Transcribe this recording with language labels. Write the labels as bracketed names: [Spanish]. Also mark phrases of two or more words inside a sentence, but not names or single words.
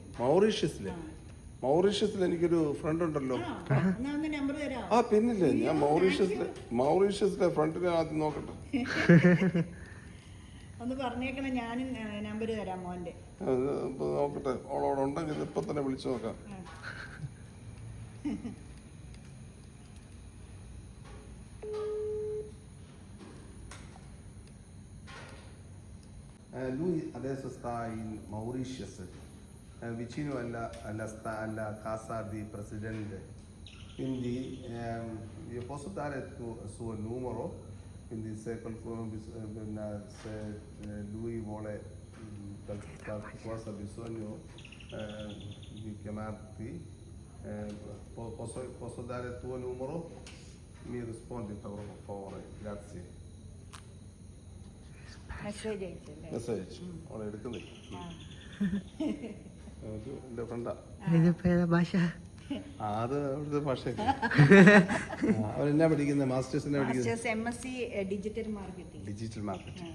[Malayalam] മൗറീഷ്യസിൽ എനിക്കൊരു ഫ്രണ്ട് ഉണ്ടല്ലോ. നമ്പർ തരാം. പിന്നില്ലേ, ഞാൻ മൗറീഷ്യസിലെ ഫ്രണ്ടിനെ ആദ്യം നോക്കട്ടെ. ഒന്ന് പറഞ്ഞേക്കണം. ഞാനും നമ്പർ തരാം മോന്റെ. നോക്കട്ടെ, അവളോട് ഉണ്ടെങ്കിൽ ഇപ്പൊ തന്നെ വിളിച്ചു നോക്കാം. [Italian] Lui adesso sta in Mauritius, vicino alla casa di presidente. Quindi io posso dare il suo numero, quindi se qualcuno se lui vuole qualcosa bisogno di chiamarti, posso dare il tuo numero? Mi rispondi per favore, grazie. [Malayalam] മെസ്സേജ് അവളെ എടുക്കുന്നില്ല. എന്റെ ഫ്രണ്ടാ. ഭാഷ അത് അവിടുത്തെ ഭാഷ. അവരെന്നാ പഠിക്കുന്നത്? മാസ്റ്റേഴ്സിനാ പഠിക്കുന്നത്? [English] MSc digital marketing.